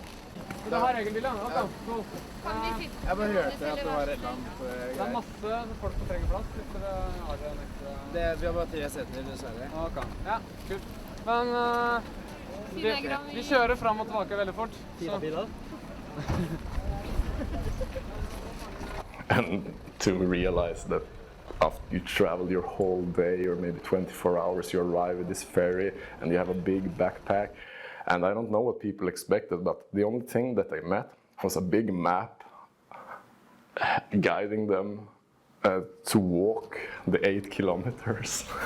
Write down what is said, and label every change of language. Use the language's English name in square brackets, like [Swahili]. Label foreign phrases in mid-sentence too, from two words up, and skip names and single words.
[Norwegian] Du har egentlig landet da. Jeg bare hørte at det var et eller annet greier. Det er masse folk som trenger plass. Hvis dere har en ekstra... Vi har bare 3 seter, dessverre. Ok, ja, kult. Men vi kjører fram og tilbake veldig fort. 4 biler. [English] And to realize that after you travel your whole day or maybe 24 hours, you arrive at this ferry and you have a big backpack. And I don't know what people expected, but the only thing that I met was a big map guiding them to walk the 8 kilometers.